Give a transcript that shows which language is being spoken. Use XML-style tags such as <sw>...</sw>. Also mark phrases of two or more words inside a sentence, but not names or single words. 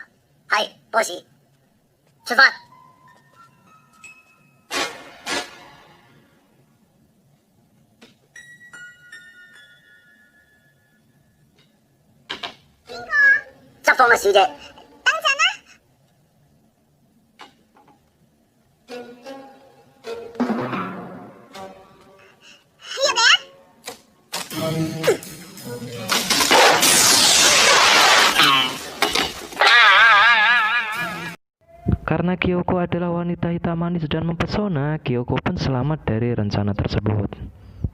<yue>係，boss，出發。 執房啊，小姐。等陣啦。入嚟啊！</yue> <id>Karena Kyoko adalah wanita hitam manis dan mempesona, Kyoko pun selamat dari rencana tersebut.</id>